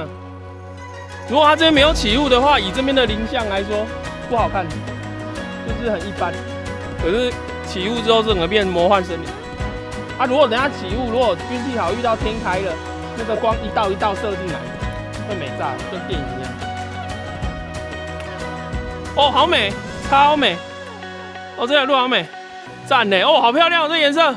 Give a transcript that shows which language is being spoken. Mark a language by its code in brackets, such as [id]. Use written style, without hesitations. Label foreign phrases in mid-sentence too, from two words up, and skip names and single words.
[zh] 如果它這邊沒有起霧的話，以這邊的林相來說，不好看，就是很一般。可是起霧之後，整個變魔幻森林。啊，如果等下起霧，如果運氣好遇到天開了，那個光一道一道射進來，會美炸，跟電影一樣。哦，好美，超美！哦，這條路好美，讚呢！哦，好漂亮哦，這顏色。